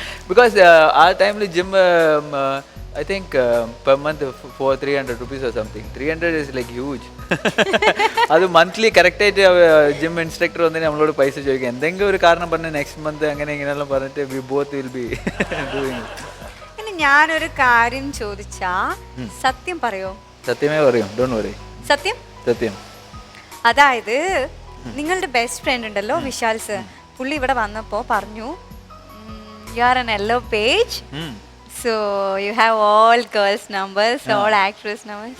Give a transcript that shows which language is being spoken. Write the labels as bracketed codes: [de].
[ml] Because ആ ടൈമിൽ gym [en] I think per month for 300 rupees or something. 300 is like huge. [ml] അത് monthly കറക്റ്റായിട്ട് gym instructor വന്നിട്ട് നമ്മളോട് പൈസ ചോദിക്കും. എന്തെങ്കിലും ഒരു കാരണം പറഞ്ഞ് നെക്സ്റ്റ് മന്ത് അങ്ങനെ ഇങ്ങനെയെല്ലാം പറഞ്ഞിട്ട് [en] We both will be doing. [ml] ഇനി ഞാനൊരു കാര്യം ചോദിച്ചാ സത്യം പറയോ? സത്യമേ പറയും, [en] Don't worry. [ml] സത്യം. അതായത് നിങ്ങളുടെ ബെസ്റ്റ് ഫ്രണ്ട് ഉണ്ടല്ലോ വിശാൽ സർ, പുള്ളി ഇവിടെ വന്നപ്പോ പറഞ്ഞു [en] You are an yellow page. So you have all girls numbers, all actress numbers.